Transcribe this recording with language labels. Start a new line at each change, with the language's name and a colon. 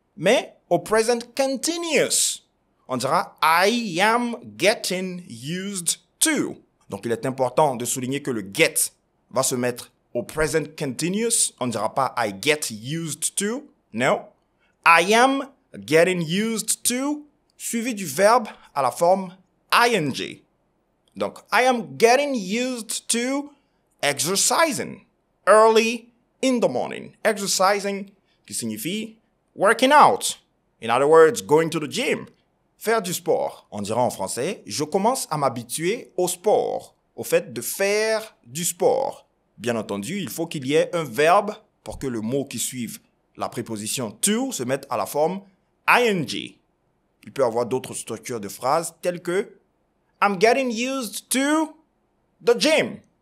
French: Mais au present continuous, on dira
English: I am getting used to.
French: Donc il est important de souligner que le get va se mettre au present continuous. On ne dira pas
English: I get used to.
French: Non.
English: I am getting used to,
French: suivi du verbe à la forme ing. Donc,
English: I am getting used to exercising early in the morning. Exercising,
French: qui signifie
English: working out. In other words, going to the gym.
French: Faire du sport. On dira en français, je commence à m'habituer au sport, au fait de faire du sport. Bien entendu, il faut qu'il y ait un verbe pour que le mot qui suive la préposition to se mette à la forme ing. Il peut y avoir d'autres structures de phrases telles que
English: I'm getting used to the gym.